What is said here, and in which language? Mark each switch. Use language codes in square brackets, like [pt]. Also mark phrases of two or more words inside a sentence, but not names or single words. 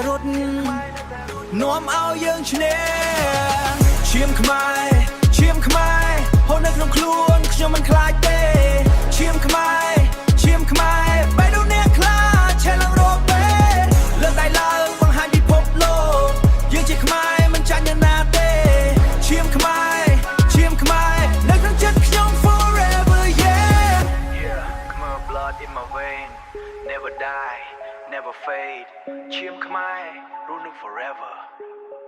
[km] រត់នាំឲ្យយើងឈ្នះឈាមខ្មែរហូរនៅក្នុងខ្លួនខ្ញុំមិនខ្លាចទេឈាមខ្មែរបេះដូងអ្នកខ្លាឆេះឡើងរាល់ពេលលើកដៃឡើងបង្ហាញពិភពលោកយើងជាខ្មែរមិនចាញ់នរណាទេឈាមខ្មែរនៅក្នុងចិត្តខ្ញុំ [en] forever yeah Khmer blood in my vein never die never fade [km] ឈាមខ្មែររស់នឹង [en] forever